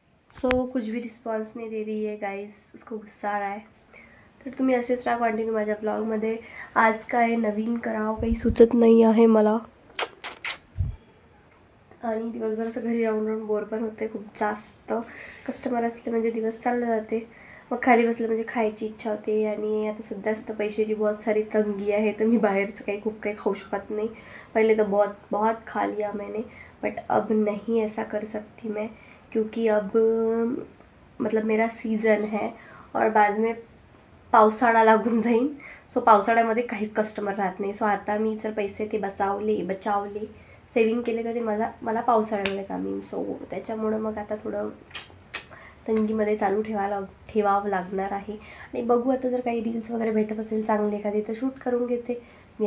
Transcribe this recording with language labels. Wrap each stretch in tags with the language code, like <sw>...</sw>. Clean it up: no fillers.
<hi>सो कुछ भी रिस्पॉन्स नहीं दे रही है गाइस, उसको गुस्सा आ रहा है.</hi> <mr>तर तुम्ही असेच राहा कंटिन्यू माझ्या ब्लॉगमध्ये. आज काय नवीन करावं काही सुचत नाही आहे मला. आणि दिवसभर असं घरी राहून बोर पण होते खूप जास्त. कस्टमर असले म्हणजे दिवस चालला जाते, मग खाली बसलं म्हणजे खायची इच्छा होते. आणि आता सध्याच तर पैशाची</mr> <hi>बहुत सारी</hi> <mr>तंगी आहे, तर मी बाहेरचं खूप काही खाऊ शकत नाही.</mr> <hi>पहले तो बहुत खा लिया मैंने, बट अब नहीं ऐसा कर सकती मैं, क्योंकि अब मतलब मेरा सीज़न है और बाद में</hi> <mr>पावसाळा लागून जाईन. सो पावसाळ्यामध्ये काहीच कस्टमर राहत नाही. सो आता मी जर पैसे ते बचावले सेविंग केले तर ते मला पावसाळ्यामध्ये काम येईल. सो त्याच्यामुळं मग आता थोडं तंगीमध्ये चालू ठेवावं लागणार आहे. आणि बघू आता जर काही रील्स वगैरे भेटत असेल चांगले एखादी तर शूट करून घेते मी.</mr>